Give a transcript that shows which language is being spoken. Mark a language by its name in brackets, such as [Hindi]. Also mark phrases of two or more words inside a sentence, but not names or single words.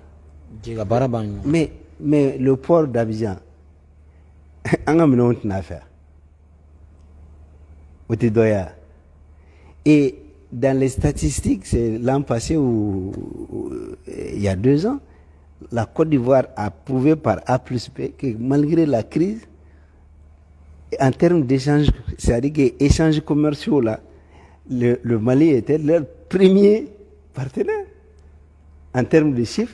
[Bambara] Jɛka baara b'an ɲɔgɔn. [French] Mais le port d'Abidjan, [Bambara] an ka minɛnw tɛna fɛ. O tɛ dɔ ye wa? [French] Et dans les statistiques, c'est l'an passé ou il y a 2 ans, la Côte d'Ivoire a prouvé par A plus B que malgré la crise, en termes d'échanges, c'est-à-dire que échanges commerciaux là, le Mali était leur premier partenaire en termes de chiffres.